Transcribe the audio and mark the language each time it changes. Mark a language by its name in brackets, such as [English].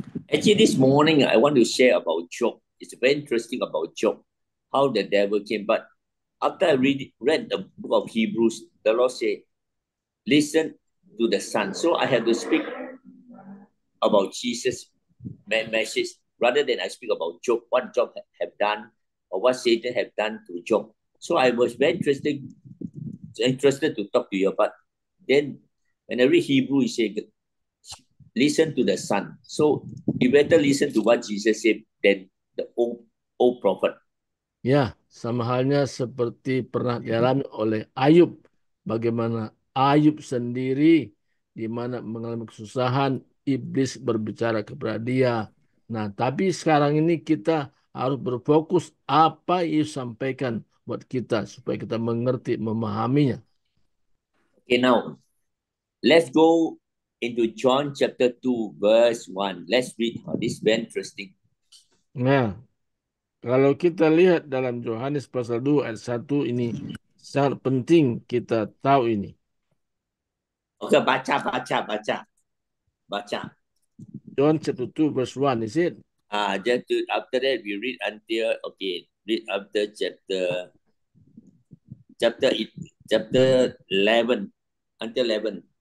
[English] Actually, this morning I want to share about Job. It's very interesting about Job. how the devil came. But after I read the book of Hebrews, the Lord said, listen to the Son. So I have to speak about Jesus' message rather than I speak about Job, what Job have done or what Satan have done to Job. So I was very interested to talk to you. But then when I read Hebrew, he said, listen to the Son. So you better listen to what Jesus said than the old prophet. [Indonesian] Ya, sama halnya seperti pernah dialami oleh Ayub. Bagaimana Ayub sendiri di mana mengalami kesusahan, iblis berbicara kepada dia. Nah, tapi sekarang ini kita harus berfokus apa yang Yesus sampaikan buat kita supaya kita mengerti, memahaminya. [English] Okay, now let's go into John chapter 2, verse 1. Let's read. This is very interesting. [Indonesian] Nah, kalau kita lihat dalam Yohanes pasal 2 ayat 1 ini sangat penting kita tahu ini. Okay, baca. [English] John chapter 2 verse 1, is it? After that we read until, read after chapter 11 until 11.